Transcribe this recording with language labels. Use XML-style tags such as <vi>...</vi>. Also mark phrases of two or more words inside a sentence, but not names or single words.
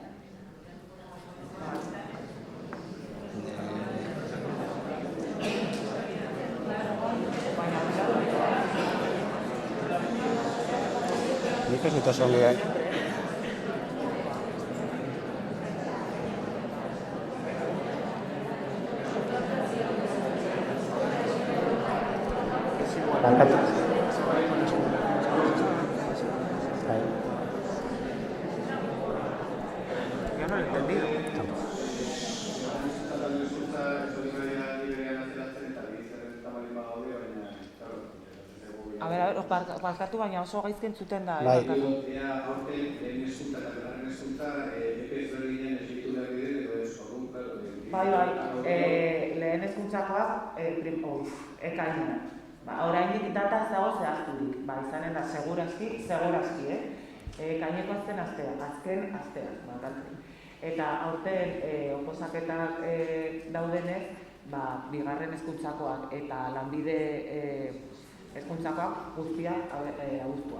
<eu>Nik ez dut oso ongi, Barkatu.</eu> <es>Yo no lo he entendido. A ver,</es> <eu>barkatu baina oso gaizki entzuten da. Bai. Aurten lehen hezkuntza eta bigarren hezkuntza epe ezberdinen esleitu behar diren edo ez orduan, Bai, lehen hezkuntzakoak ekainean. Oraindik data ez dago zehazturik, izanen da segurazki, ekaineko azken astean, Eta aurten oposaketak daudenez, bigarren hezkuntzakoak eta lanbide hezkuntzakoak guztiak abuztuan.</eu>